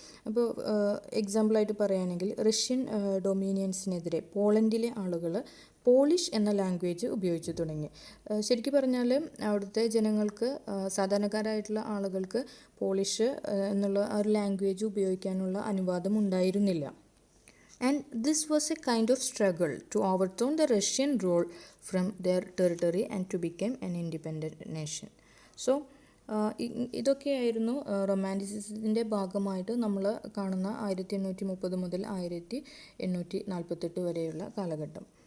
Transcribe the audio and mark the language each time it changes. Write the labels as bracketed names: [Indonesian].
[Malayalam] അപ്പോൾ എക്സാമ്പിളായിട്ട് പറയുകയാണെങ്കിൽ റഷ്യൻ ഡൊമീനിയൻസിനെതിരെ പോളണ്ടിലെ ആളുകൾ പോളിഷ് എന്ന ലാംഗ്വേജ് ഉപയോഗിച്ച് തുടങ്ങി. ശരിക്കും പറഞ്ഞാൽ അവിടുത്തെ ജനങ്ങൾക്ക്, സാധാരണക്കാരായിട്ടുള്ള ആളുകൾക്ക് പോളിഷ് എന്നുള്ള ആ ഒരു ലാംഗ്വേജ് ഉപയോഗിക്കാനുള്ള അനുവാദം ഉണ്ടായിരുന്നില്ല. [English] And this was a kind of struggle to overthrow the Russian rule from their territory and to become an independent nation. [Malayalam] So ഇതൊക്കെയായിരുന്നു റൊമാൻറ്റിസിസത്തിൻ്റെ ഭാഗമായിട്ട് നമ്മൾ കാണുന്ന 1830 മുതൽ 1848 വരെയുള്ള കാലഘട്ടം.